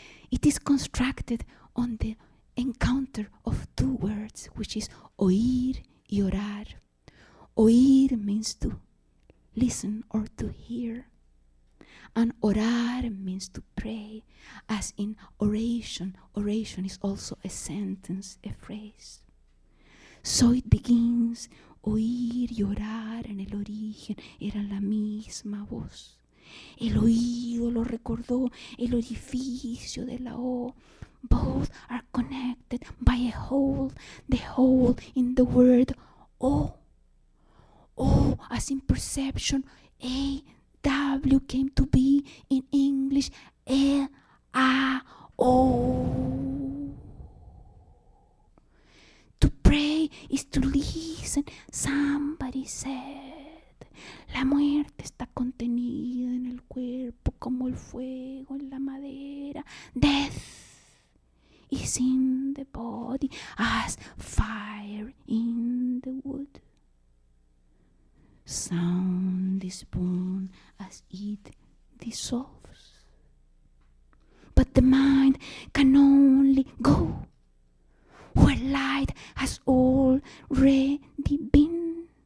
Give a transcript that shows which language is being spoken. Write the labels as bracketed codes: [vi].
[en] It is constructed on the encounter of two words, which is [es] oír y orar. [en] Oír means to listen or to hear, and orar means to pray, as in oration. Oration is also a sentence, a phrase. So it begins, [es] oír y orar en el origen eran la misma voz. El oído lo recordó el orificio de la O. [en] Both are connected by a hole, the hole in the word O. O as in perception, A, W came to be in English, L, A, O. To pray is to listen, somebody said. [es] La muerte está contenida en el cuerpo como el fuego en la madera. [en] Death is in the body as fire in the wood. Sound is born as it dissolves. But the mind can only go where light has already been.